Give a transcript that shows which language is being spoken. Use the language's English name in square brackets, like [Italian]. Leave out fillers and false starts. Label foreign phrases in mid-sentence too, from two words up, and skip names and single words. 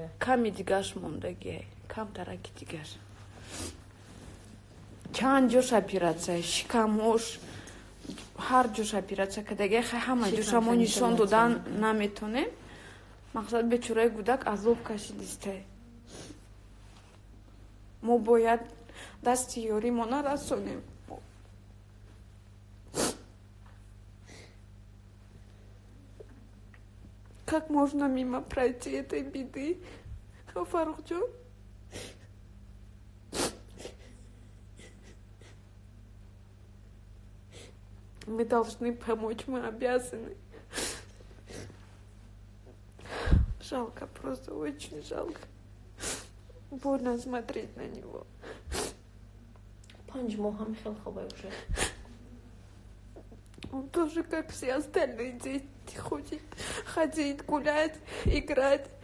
[Tajik] ками дигаш мондагия, камтараки дигаш. чанд ҷош оператсия, шикамош, ҳар ҷош оператсия кардагия, ҳама ҷоша мо нишон додан наметонем. мақсад бечораи гудак азоб кашидистай. мо бояд дасти ёримона расонем. [Russian] как можно мимо пройти этой беды, Фаррухҷон? мы должны помочь, мы обязаны. жалко, просто очень жалко. больно смотреть на него. [Tajik] 5 моҳ ҳам хел хобай уже. [Russian] Он тоже, как все остальные дети, хочет ходить, гулять, играть.